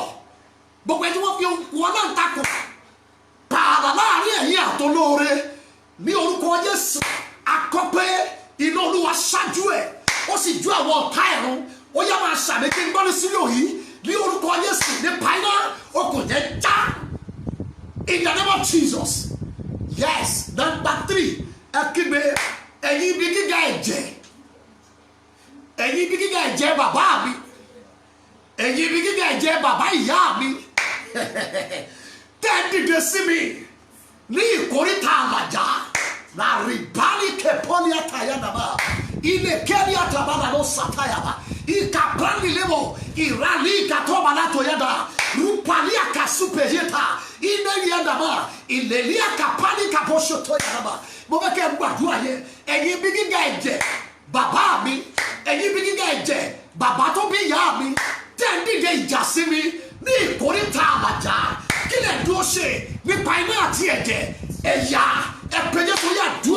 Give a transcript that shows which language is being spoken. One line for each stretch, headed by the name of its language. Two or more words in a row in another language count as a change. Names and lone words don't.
Yoruba: Gbogbo ẹni tí wọ́n fi okùn aláǹtakùn pààlà láàrin ẹ̀yin àtolóore. Ní orúkọ Jésù akọ́pẹ́ iná Olúwa ṣáájú ẹ̀ ó sì ju àwọn ọ̀tá ẹ̀rún ó yá máa ṣàmì kí n gbọ́ ní sílò yìí ní orúkọ Jésù nípa iná okùn yẹn já.
English: In the name of Jesus. Yes. Number 3.
Yoruba: Ẹ kígbe ẹ̀yin ibi gíga ẹ̀jẹ̀. Ẹ̀yin ibi gíga ẹ̀jẹ̀ bàbá mi. Ẹ̀yin ibi gíga ẹ̀jẹ̀ bàbá ìyá mi. Tẹ́ dìde sí mi ní ìkórìtà àlàjá. Na ribali kepoli atayadaba. Ile keri atabala no satayaba. Ikaprani lebo. Irali katoba lato yada. Rupalia kasupejeta. Ile yadaba. Ilelia kapani kaposho toyadaba. Mo fẹ́ kẹ́ gbàdúrà yẹn. Ẹ̀yin bí gíga ẹ̀jẹ̀ bàbá mi. Ẹ̀yin bí gíga ẹ̀jẹ̀ bàbá tó bí ìyá mi. Tẹ́ ń dìde ìjà sí mi ní ìkórìtà àlàjá. Kí lè dúró ṣe nípa iná àti ẹ̀jẹ̀ ẹ̀yà ẹ̀pẹ̀jẹ̀ tó yà dùn.